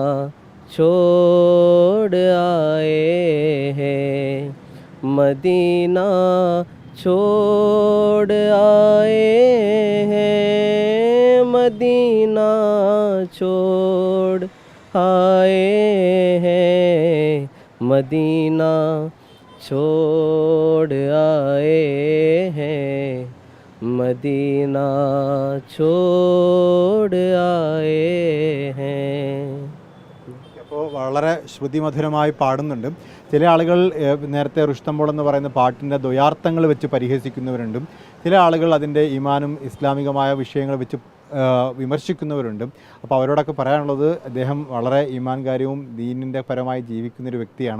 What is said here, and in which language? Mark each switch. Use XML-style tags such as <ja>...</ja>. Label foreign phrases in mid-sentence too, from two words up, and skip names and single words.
<hi>छोड़ आए हैं, मदीना छोड़ आए हैं, मदीना छोड़ आए हैं, मदीना छोड़ आए हैं, मदीना छोड़ आए हैं.</hi> <ml>അപ്പോൾ വളരെ ശ്രുതിമധുരമായി പാടുന്നുണ്ട്. ചില ആളുകൾ നേരത്തെ റുഷ്തംബോൾ എന്ന് പറയുന്ന പാട്ടിൻ്റെ ദ്വയാർത്ഥങ്ങൾ വെച്ച് പരിഹസിക്കുന്നവരുണ്ട്. ചില ആളുകൾ അതിൻ്റെ ഈമാനും ഇസ്ലാമികമായ വിഷയങ്ങൾ വെച്ച് വിമർശിക്കുന്നവരുണ്ട്. അപ്പോൾ അവരോടൊക്കെ പറയാനുള്ളത്, അദ്ദേഹം വളരെ ഈമാൻകാര്യവും ദീനിൻ്റെ പരമായി ജീവിക്കുന്നൊരു വ്യക്തിയാണ്.</ml>